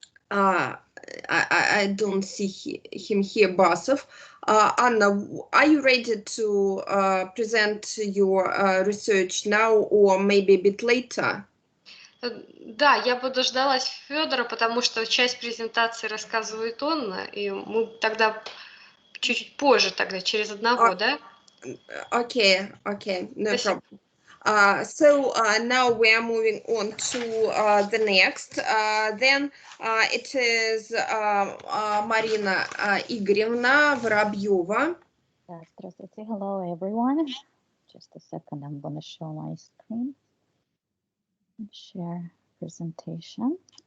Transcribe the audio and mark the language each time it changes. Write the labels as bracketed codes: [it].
[en] I don't see him here, Basov. Anna, are you ready to present your research now or maybe a bit later? [ru] Да, я буду ждать Федора, потому что часть презентации рассказывает он, и мы тогда чуть-чуть позже, тогда через одного, да? [en] Okay, no problem. So now we are moving on to the next. Then it is Marina Igorevna Воробьева. [ru] Здравствуйте, [en] hello everyone. Just a second, I'm going to show my screen and share presentation.